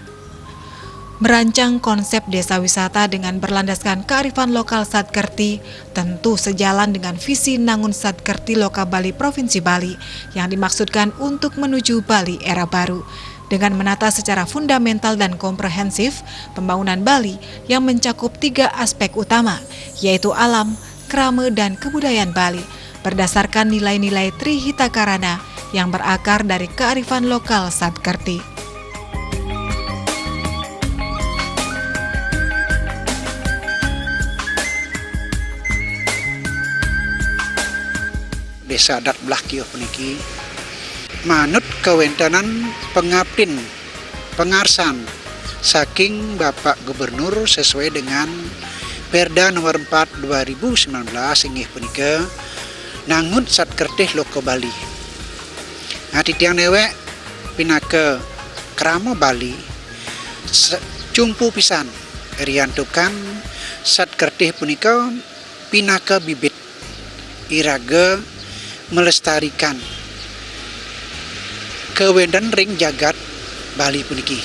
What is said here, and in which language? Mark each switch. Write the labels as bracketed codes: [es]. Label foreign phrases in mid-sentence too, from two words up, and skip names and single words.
[id] Merancang konsep desa wisata dengan berlandaskan kearifan lokal Satkerti tentu sejalan dengan visi Nangun Satkerti Loka Bali Provinsi Bali yang dimaksudkan untuk menuju Bali era baru dengan menata secara fundamental dan komprehensif pembangunan Bali yang mencakup 3 aspek utama, yaitu alam, krama, dan kebudayaan Bali berdasarkan nilai-nilai Trihitakarana yang berakar dari kearifan lokal Satkerti. [ban] Desa Dat Blakio puniki manut kewentanan pengabdin pengarsan saking Bapak Gubernur [id] sesuai dengan Perda nomor [ban] 4 2019 inggih punika Nangun Satkertih Loko Bali. Nah titiang newek pinake krama Bali cumpu pisan riantukan Satkertih punika pinake bibit iraga melestarikan kewendan ring jagat Bali puniki.